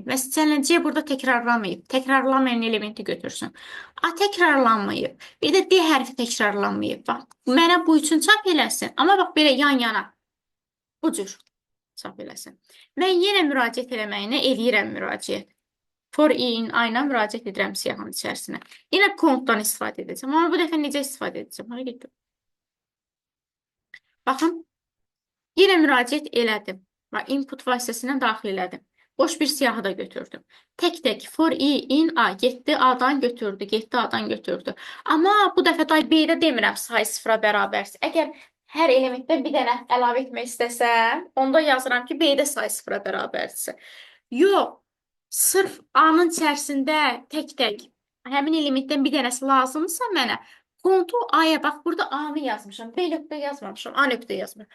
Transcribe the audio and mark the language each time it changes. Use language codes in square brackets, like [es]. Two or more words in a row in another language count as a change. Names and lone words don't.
[az] Məsələn, C burada təkrarlanmayıb. Təkrarlanmayan elementi götürsün. A təkrarlanmayıb. Bir də D hərfi təkrarlanmayıb. Bax, mənə bu üçün çap eləsin. Amma bax, belə yan-yana. Bu cür çap eləsin. Mən yenə müraciət eləməyinə eləyirəm müraciət. [en] For in, [az] ayna müraciət edirəm siyahının içərisinə. Yenə kontdan istifadə edəcəm. Amma bu dəfə necə istifadə edəcəm? Hara getdim? Baxın, yenə müraciət elədim. Input vasitəsindən daxil elədim. Boş bir siyahı da götürdüm. Tək-tək [en] for i, in, a. [az] Getdi, A-dan götürdü, getdi, A-dan götürdü. Amma bu dəfə da B-də demirəm sayı 0-a bərabərsə. Əgər hər elementdən bir dənə əlavə etmək istəsəm, onda yazıram ki, B-də sayı 0-a bərabərsə. Yox, sırf A-nın içərisində tək-tək həmin elementdən bir dənəsi lazımdırsa mənə, kontu A-ya, bax, burada A-nı yazmışam, B nöqtə yazmamışam, A nöqtə yazmışam.